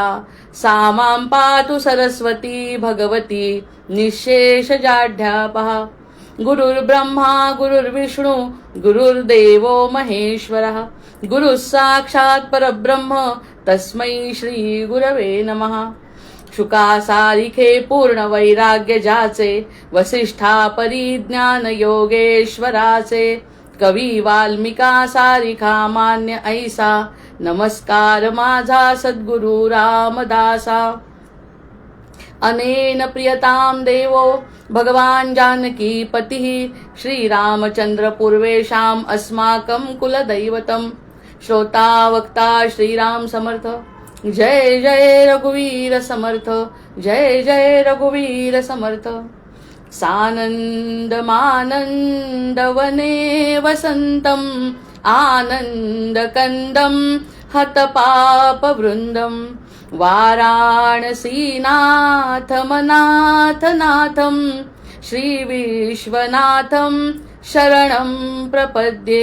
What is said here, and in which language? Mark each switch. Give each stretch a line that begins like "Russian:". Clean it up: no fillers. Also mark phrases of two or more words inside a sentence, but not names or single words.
Sanskrit: सा मां पातु सरस्वती भगवती निःशेषजाढ्यापहा. गुरुर्ब्रह्मा गुरुर्विष्णू गुरुर्देवो महेश्वरः. गुरुः साक्षात् परब्रह्म तस्मै श्री गुरवे नमः.
Marathi: शुकासारिखे पूर्ण वैराग्य जाचे वसिष्ठा परिज्ञान योगेश्वराचे. कवी वाल्मिका सारिखा मान्य ऐसा नमस्कार माझा सद्गुरु रामदासा.
Sanskrit: अनेन प्रियतां देवो भगवान जानकी पतिः श्रीरामचंद्र पूर्वेशाम् अस्माकं कुलदैवतम्.
Marathi: श्रोता वक्ता श्रीराम समर्थ. जय जय रघुवीर समर्थ. जय जय रघुवीर समर्थ.
Sanskrit: सानंद मानंद वने वसंतम आनंद कंदम हत पाप वृंदम. वाराणसीनाथ मनाथ नाथम श्री विश्वनाथम शरणं प्रपद्ये.